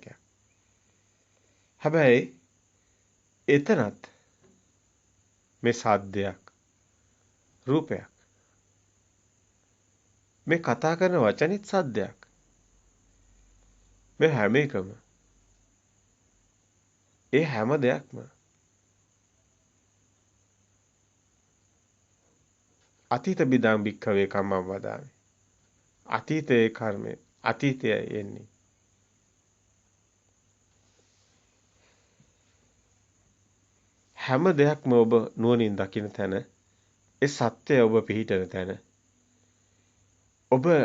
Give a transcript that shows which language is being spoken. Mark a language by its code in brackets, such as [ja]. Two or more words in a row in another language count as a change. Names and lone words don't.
[si] හැබැයි එතනත් මේ සාද්දයක් රූපයක් මේ කතා කරන වචනෙත් සාද්දයක් මේ හැම එකම ඒ හැම දෙයක්ම [pi] අතීත බිදං භික්ඛවේ කම්මං වදාමි. [si] අතීතයේ කර්මය අතීතය එන්නේ. හැම දෙයක්ම ඔබ නුවණින් දකින තැන ඒ සත්‍යය ඔබ පිහිටන තැන ඔබ